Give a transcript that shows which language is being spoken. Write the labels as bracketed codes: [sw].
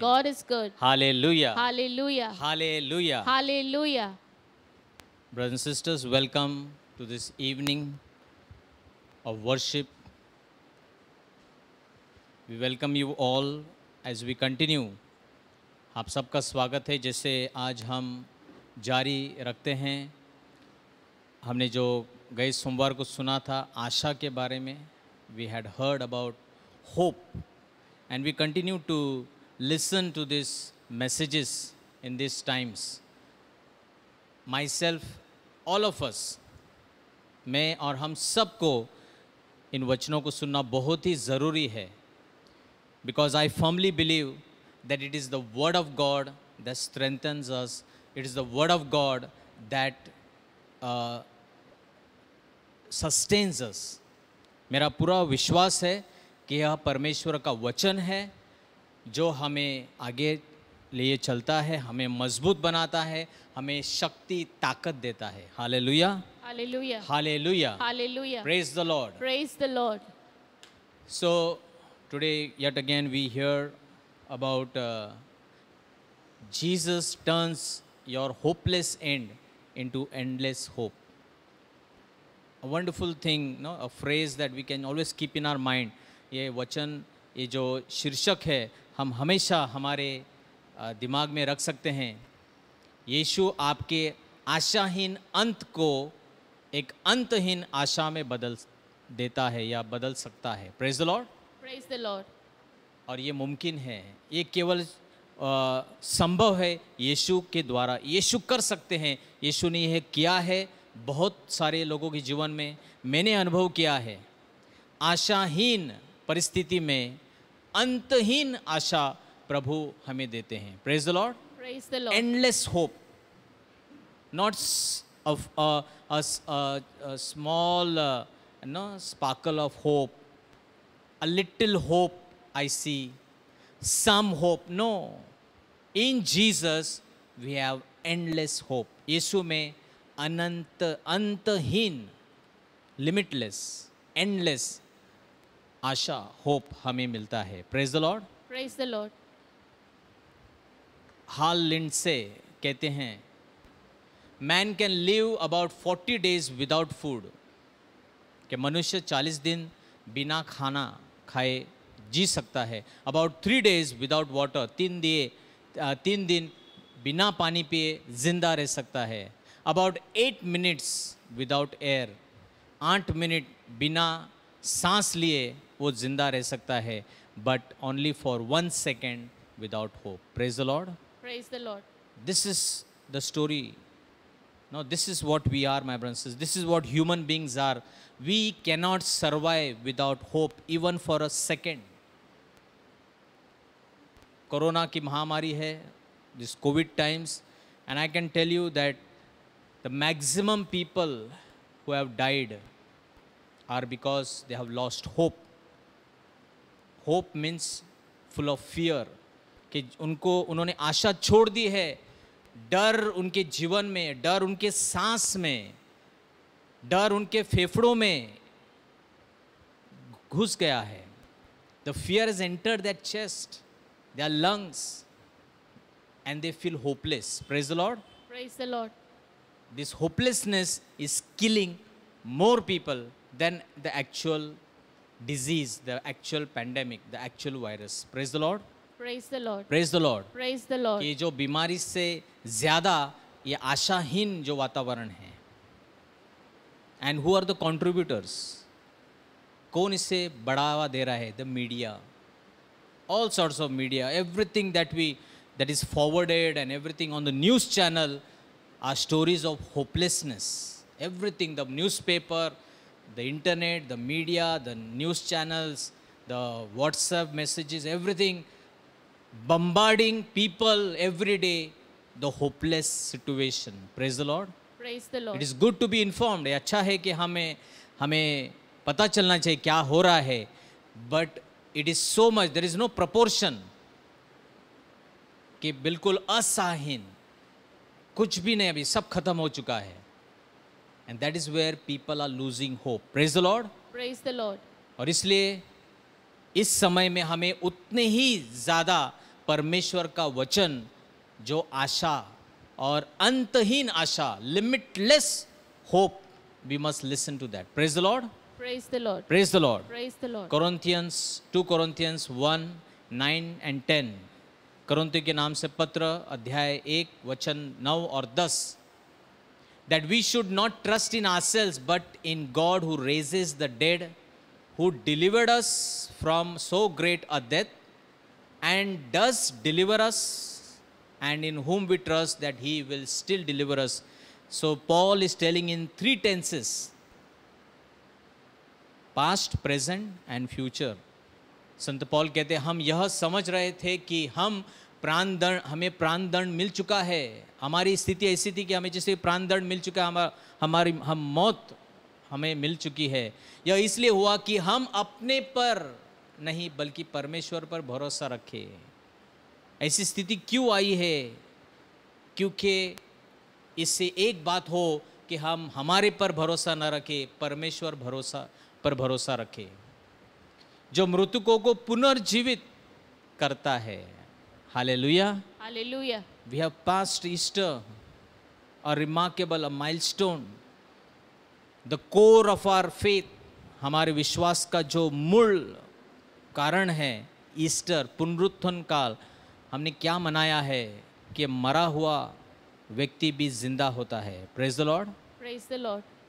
[en] God is good. Hallelujah. Hallelujah. Hallelujah. Hallelujah. Brothers and sisters, welcome to this evening of worship. We welcome you all as we continue. [hi] आप सबका स्वागत है जैसे आज हम जारी रखते हैं. हमने जो गए सोमवार को सुना था आशा के बारे में. [en] We had heard about hope and we continue to listen to these messages in these times. Myself, all of us, [hi] मैं और हम सबको इन वचनों को सुनना बहुत ही ज़रूरी है. [en] Because I firmly believe that it is the Word of God that strengthens us. It is the Word of God that sustains us. [hi] मेरा पूरा विश्वास है कि यह परमेश्वर का वचन है जो हमें आगे लिए चलता है, हमें मजबूत बनाता है, हमें शक्ति ताकत देता है. Hallelujah. [en] Hallelujah. Hallelujah. Hallelujah. Praise the Lord. Praise the Lord. So today yet again we hear about Jesus turns your hopeless end into endless hope. A wonderful thing, no? A phrase that we can always keep in our mind. [hi] ये वचन, ये जो शीर्षक है हम हमेशा हमारे दिमाग में रख सकते हैं. यीशु आपके आशाहीन अंत को एक अंतहीन आशा में बदल देता है या बदल सकता है. [en] Praise the Lord. Praise the Lord. [hi] और ये मुमकिन है, ये केवल संभव है यीशु के द्वारा. यीशु कर सकते हैं. यीशु ने यह किया है बहुत सारे लोगों के जीवन में. मैंने अनुभव किया है. आशाहीन परिस्थिति में अंतहीन आशा प्रभु हमें देते हैं. [en] Praise the Lord. Praise the Lord. Endless hope, not of a small sparkle of hope, a little hope I see, some hope. No, in Jesus we have endless hope. [hi] यीशु में अनंत अंतहीन [en] limitless endless [hi] आशा hope हमें मिलता है. [en] Praise the Lord. Praise the Lord. Hal Lindsey [hi] कहते हैं [en] Man can live about 40 days without food. [hi] कि मनुष्य 40 दिन बिना खाना खाए जी सकता है. [en] about 3 days without water, [hi] 3 दिन बिना पानी पिए जिंदा रह सकता है. [en] about 8 minutes without air, [hi] 8 minute बिना सांस लिए वो जिंदा रह सकता है. [en] But only for 1 second without hope. Praise the Lord. Praise the Lord. This is the story. No, this is what we are, my brothers and sisters. This is what human beings are. We cannot survive without hope even for a second. [hi] Corona की महामारी है, [en] this COVID times, and I can tell you that the maximum people who have died are because they have lost hope. Hope means full of fear. [hi] कि उन्होंने आशा छोड़ दी है. डर उनके जीवन में, डर उनके सांस में, डर उनके फेफड़ों में घुस गया है. [en] The fear has entered their chest, their lungs, and they feel hopeless. Praise the Lord. Praise the Lord. This hopelessness is killing more people than the actual disease, the actual pandemic, the actual virus. Praise the Lord. Praise the Lord. Praise the Lord. Praise the Lord. [hi] कि जो बीमारी से ज़्यादा ये आशाहीन जो वातावरण है. [en] And who are the contributors? [hi] कौन इसे बढ़ावा दे रहा है? [en] The media. All sorts of media. Everything that is forwarded and everything on the news channel are stories of hopelessness. Everything, the newspaper, the internet, the media, the news channels, the WhatsApp messages, everything bombarding people every day, the hopeless situation. Praise the Lord. Praise the Lord. It is good to be informed. [hi] ये अच्छा है कि हमें पता चलना चाहिए क्या हो रहा है. [en] But it is so much, there is no proportion [hi] कि बिल्कुल असहाहीन, कुछ भी नहीं, अभी सब खत्म हो चुका है. [en] And that is where people are losing hope. Praise the Lord. Praise the Lord. [hi] और इसलिए इस समय में हमें उतने ही ज़्यादा परमेश्वर का वचन जो आशा और अंतहीन आशा, [en] limitless hope, we must listen to that. Praise the Lord. Praise the Lord. Praise the Lord. Praise the Lord. 2 Corinthians 1, 9 and 10. [hi] कोरिन्थियों के नाम से पत्र अध्याय 1 वचन 9 और 10. [en] That we should not trust in ourselves but in God who raises the dead, who delivered us from so great a death and does deliver us, and in whom we trust that he will still deliver us. So Paul is telling in 3 tenses: past, present and future. [hi] Sant Paul कहते हैं हम यह समझ रहे थे कि हमें प्राणदंड मिल चुका है. हमारी स्थिति ऐसी थी कि हमें जैसे प्राणदंड मिल चुका है, हम मौत हमें मिल चुकी है. यह इसलिए हुआ कि हम अपने पर नहीं बल्कि परमेश्वर पर भरोसा रखें. ऐसी स्थिति क्यों आई है? क्योंकि इससे एक बात हो कि हम हमारे पर भरोसा न रखें, परमेश्वर पर भरोसा रखें, जो मृतकों को पुनर्जीवित करता है. [en] Hallelujah. Hallelujah. We have passed Easter, a remarkable, a milestone. The core of our faith, [hi] हमारे विश्वास का जो मूल कारण है, ईस्टर, पुनरुत्थान काल. हमने क्या मनाया है कि मरा हुआ व्यक्ति भी जिंदा होता है. [en] Praise the Lord. Praise the Lord.